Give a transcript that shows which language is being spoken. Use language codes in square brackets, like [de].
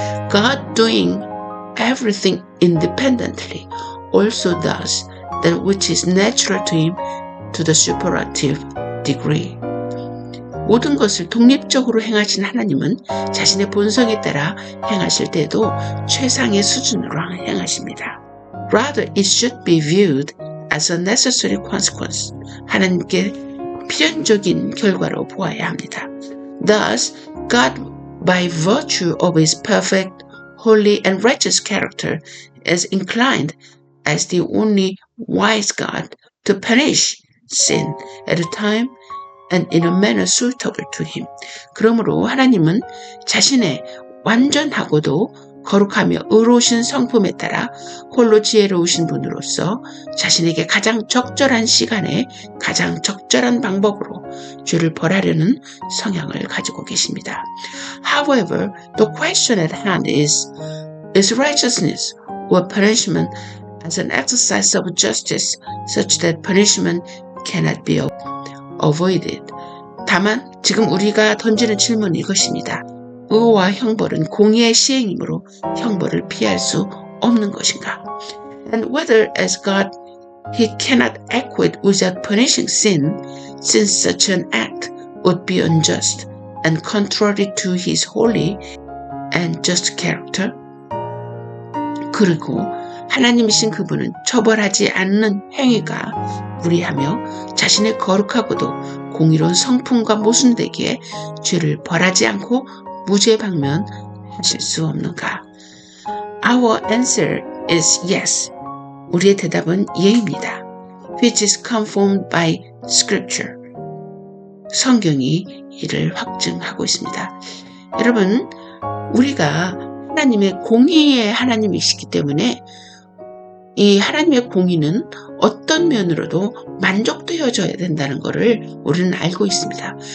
[en] God doing everything independently also does that which is natural to him to the superlative degree. [ko] 모든 것을 독립적으로 행하신 하나님은 자신의 본성에 따라 행하실 때도 최상의 수준으로 행하십니다. [en] Rather, it should be viewed as a necessary consequence. [ko] 하나님께 필연적인 결과로 보아야 합니다. [en] Thus, God, by virtue of his perfect, holy, and righteous character, is inclined as the only wise God to punish sin at a time and in a manner suitable to him. [ko] 그러므로 하나님은 자신의 완전하고도 거룩하며 의로우신 성품에 따라 홀로 지혜로우신 분으로서 자신에게 가장 적절한 시간에 가장 적절한 방법으로 죄를 벌하려는 성향을 가지고 계십니다. [en] However, the question at hand is righteousness or punishment as an exercise of justice such that punishment cannot be avoided. [ko] 다만 지금 우리가 던지는 질문은 이것입니다. 의와 형벌은 공의의 시행이므로 형벌을 피할 수 없는 것인가? [en] And whether as God he cannot acquit without punishing sin, since such an act would be unjust and contrary to his holy and just character. [ko] 그리고 하나님이신 그분은 처벌하지 않는 행위가 무리하며 자신의 거룩하고도 공의로운 성품과 모순되기에 죄를 벌하지 않고 무죄방면하실 수 없는가? [en] Our answer is yes. [ko] 우리의 대답은 예입니다. [en] Which is confirmed by Scripture. [ko] 성경이 이를 확증하고 있습니다. 여러분, 우리가 하나님의 공의의 하나님이시기 때문에 이 하나님의 공의는 어떤 면으로도 만족되어져야 된다는 것을 우리는 알고 있습니다.